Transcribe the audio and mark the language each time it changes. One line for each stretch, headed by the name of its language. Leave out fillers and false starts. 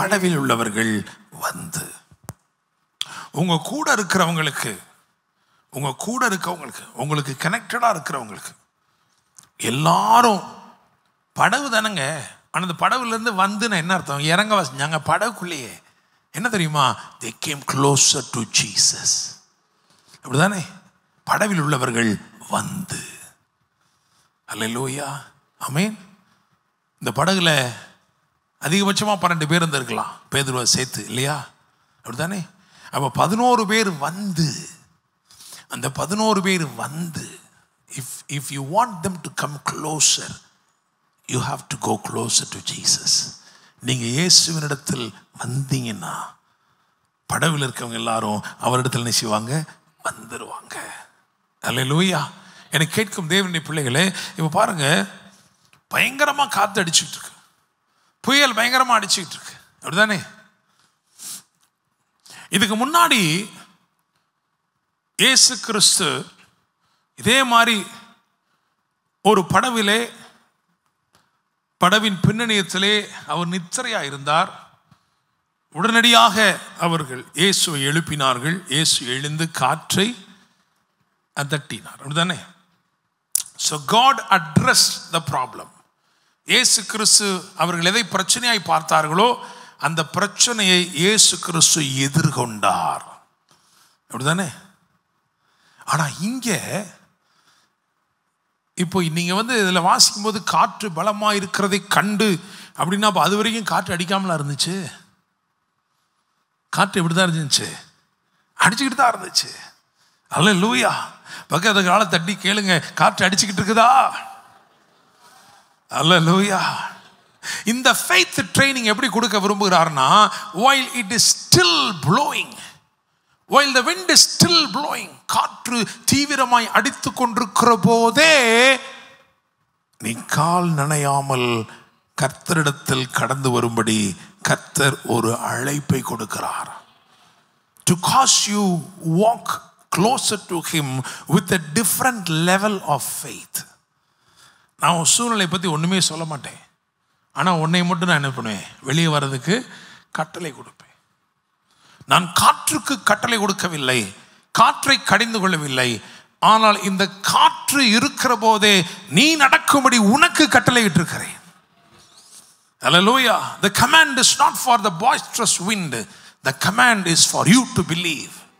Tamil: படவில் உள்ளவர்கள் வந்து, உங்க கூட இருக்கிறவங்களுக்கு உங்கள் கூட இருக்கவங்களுக்கு, உங்களுக்கு கனெக்டடாக இருக்கிறவங்களுக்கு எல்லாரும் படகு தானங்க. ஆனால் அந்த படகுலேருந்து வந்துன்னு என்ன அர்த்தம்? இறங்க வாசிச்சாங்க படகுக்குள்ளேயே. என்ன தெரியுமா?
English: they came closer to Jesus.
Tamil: அப்படிதானே? படவில் உள்ளவர்கள் வந்து, அல்லேலூயா, ஆமென். இந்த படகுல அதிகபட்சமாக 12 பேர் இருந்திருக்கலாம், பேதுருவை சேர்த்து, இல்லையா? அப்படிதானே? அப்போ 11 பேர் வந்து,
English: அந்த 11 பேர் வந்து, if you want them to come closer, you have to go closer to Jesus.
Tamil: நீங்கள் இயேசுவினிடத்தில் வந்தீங்கன்னா படவில் இருக்கவங்க எல்லாரும் அவரிடத்தில் என்ன செய்வாங்க? வந்துடுவாங்க. அல்லேலூயா. எனக்கு கேட்கும் தேவனுடைய பிள்ளைகளே, இப்போ பாருங்க, பயங்கரமாக காற்று அடிச்சுட்டு இருக்கு, புயல் பயங்கரமாக அடிச்சுக்கிட்டு இருக்கு, அப்படிதானே? இதுக்கு முன்னாடி இயேசு கிறிஸ்து இதே மாதிரி ஒரு படவிலே, படவின் பின்னணியத்திலே அவர் நித்திரையா இருந்தார். உடனடியாக அவர்கள் இயேசுவை எழுப்பினார்கள். இயேசு எழுந்து காற்றை அதட்டினார், அப்படிதானே?
English: So God addressed the problem.
Tamil: இயேசு கிறிஸ்து அவர்கள் எதை பிரச்சனையாய் பார்த்தார்களோ அந்த பிரச்சனையை இயேசு கிறிஸ்து எதிர்கொண்டார், அப்படிதானே? ஆனா இங்க இப்போ நீங்க இதில் வாசிக்கும் போது காற்று பலமா இருக்கிறதை கண்டு அப்படின்னா, அது வரைக்கும் காற்று அடிக்காமலா இருந்துச்சு? காற்று எப்படிதான் இருந்துச்சு? அடிச்சுக்கிட்டு தான் இருந்துச்சு. அல்லேலூயா. பக்கத்து காலை தட்டி கேளுங்க, காற்று அடிச்சுக்கிட்டு இருக்குதா? அல்லேலூயா. இந்த ஃபெய்த் ட்ரைனிங் எப்படி கொடுக்க விரும்புகிறார்னா,
English: while it is still blowing,
Tamil: while the wind is still blowing, காற்று தீவிரமாய் அடித்து கொண்டிருக்கிற போதே நீ கால் நனையாமல் கர்த்தரிடத்தில் கடந்து வரும்படி கர்த்தர் ஒரு அழைப்பை கொடுக்கிறார்.
English: To cause you walk closer to him with a different level of faith.
Tamil: நான் உன் சூழ்நிலை பற்றி ஒன்றுமே சொல்ல மாட்டேன், ஆனால் உன்னை மட்டும் நான் என்ன பண்ணுவேன்? வெளியே வர்றதுக்கு கட்டளை கொடுப்பேன். நான் காற்றுக்கு கட்டளை கொடுக்கவில்லை, காற்றை கடிந்து கொள்ளவில்லை, ஆனால் இந்த காற்று இருக்கிற போதே நீ நடக்கும்படி உனக்கு கட்டளை இட்டிருக்கிறேன்.
English: Hallelujah. The command is not for the boisterous wind. The command is for you to believe.